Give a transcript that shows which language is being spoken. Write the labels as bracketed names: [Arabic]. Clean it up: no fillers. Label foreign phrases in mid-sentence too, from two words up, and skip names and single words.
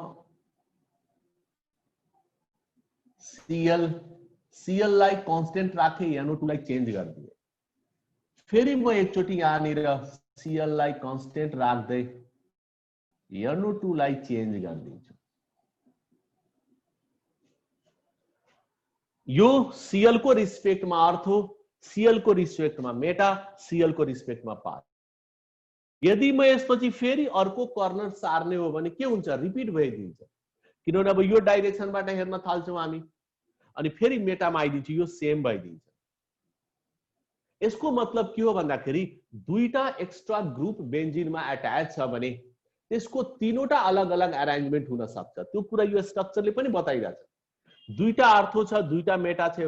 [Nepali] सीएल लाई कांस्टेंट राखे NO2 लाई चेन्ज गर्दिए फेरि म एकचोटी यहाँनिर सीएल लाई कांस्टेंट राख्दै NO2 लाई चेन्ज गर्दिन्छु यो सीएल को रिस्पेक्ट में अर्थ हो सीएल को रिस्पेक्ट में मेटा सीएल को रिस्पेक्ट में पार यदि म यसपछि फेरि अर्को कर्नर सार्ने हो भने के हुन्छ रिपिट भइदिन्छ किनभने अब यो डाइरेक्सनबाट हेर्न थाल्छौं हामी अनि फेरि मेटामा आइदिन्छ यो सेम भइदिन्छ यसको मतलब के हो भन्दाखेरि दुईटा [English] extra group [Nepali] बेन्जिनमा अट्याच छ भने त्यसको तीनवटा अलग अलग अरेन्जमेन्ट हुन सक्छ त्यो कुरा यो स्ट्रक्चरले पनि बताइरहेछ दुईटा अर्थो छ दुईटा मेटा छ